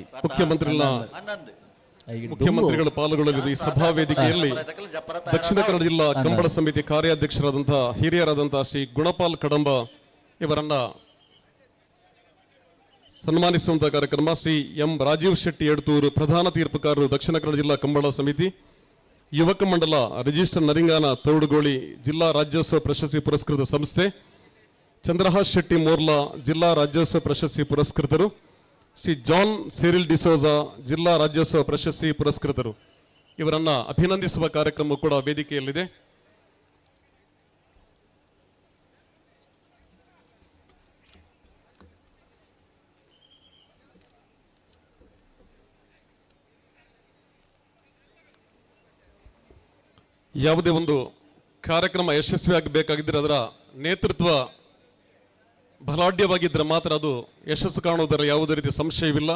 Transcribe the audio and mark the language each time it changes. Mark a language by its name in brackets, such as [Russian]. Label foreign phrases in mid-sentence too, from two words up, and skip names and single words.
[Kannada] ಮುಖ್ಯಮಂತ್ರಿಗಳು ಪಾಲ್ಗೊಳ್ಳಲಿರುವ ಈ ಸಭಾ ವೇದಿಕೆಯಲ್ಲಿ ದಕ್ಷಿಣ ಕನ್ನಡ ಜಿಲ್ಲಾ ಕಂಬಳ ಸಮಿತಿ ಕಾರ್ಯಾಧ್ಯಕ್ಷರಾದಂತಹ ಹಿರಿಯರಾದಂತಹ ಶ್ರೀ ಗುಣಪಾಲ್ ಕಡಂಬ ಇವರನ್ನ ಸನ್ಮಾನಿಸುವಂತಹ ಕಾರ್ಯಕ್ರಮ. ಶ್ರೀ ಎಂ ರಾಜೀವ್ ಶೆಟ್ಟಿ ಎಡ್ತೂರು ಪ್ರಧಾನ ತೀರ್ಪುಕಾರರು ದಕ್ಷಿಣ ಕನ್ನಡ ಜಿಲ್ಲಾ ಕಂಬಳ ಸಮಿತಿ, ಯುವಕ ಮಂಡಲ ರಿಜಿಸ್ಟರ್ ನರಿಂಗಾನ ತೌಡುಗೋಳಿ ಜಿಲ್ಲಾ ರಾಜ್ಯೋತ್ಸವ ಪ್ರಶಸ್ತಿ ಪುರಸ್ಕೃತ ಸಂಸ್ಥೆ, ಚಂದ್ರಹಾಸ್ ಶೆಟ್ಟಿ ಮೋರ್ಲಾ ಜಿಲ್ಲಾ ರಾಜ್ಯೋತ್ಸವ ಪ್ರಶಸ್ತಿ ಪುರಸ್ಕೃತರು, ಶ್ರೀ ಜಾನ್ ಸಿರಿಲ್ ಡಿಸೋಜಾ ಜಿಲ್ಲಾ ರಾಜ್ಯೋತ್ಸವ ಪ್ರಶಸ್ತಿ ಪುರಸ್ಕೃತರು ಇವರನ್ನ ಅಭಿನಂದಿಸುವ ಕಾರ್ಯಕ್ರಮ ಕೂಡ ವೇದಿಕೆಯಲ್ಲಿದೆ. ಯಾವುದೇ ಒಂದು ಕಾರ್ಯಕ್ರಮ ಯಶಸ್ವಿಯಾಗಬೇಕಾಗಿದ್ದರೆ ಅದರ ನೇತೃತ್ವ ಬಲಾಢ್ಯವಾಗಿದ್ದರೆ ಮಾತ್ರ ಅದು ಯಶಸ್ಸು ಕಾಣುವುದರಲ್ಲಿ ಯಾವುದೇ ರೀತಿಯ ಸಂಶಯವಿಲ್ಲ.